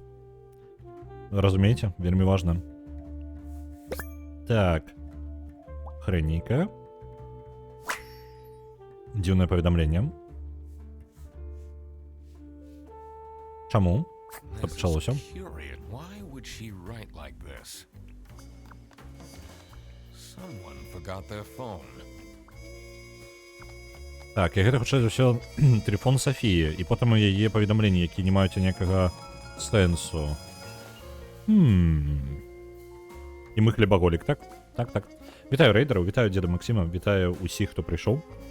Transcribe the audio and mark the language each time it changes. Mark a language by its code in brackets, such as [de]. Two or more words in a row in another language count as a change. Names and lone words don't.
[be] Разумееце? Вельмі важна. Так. Хрэнненька. Дзіўнае паведамленне. Чаму? Што пачалося? [en] Why would she write like this? Someone forgot their phone. [be] Так, і гэта хутчэй за ўсё тэлефон Сафіі, і потым яе паведамленні, якія не маюць ніякага сэнсу. І мы хлебаголік, так? Так. Вітаю рэйдераў, вітаю дзеда Максіма, вітаю усіх, хто прыйшоў.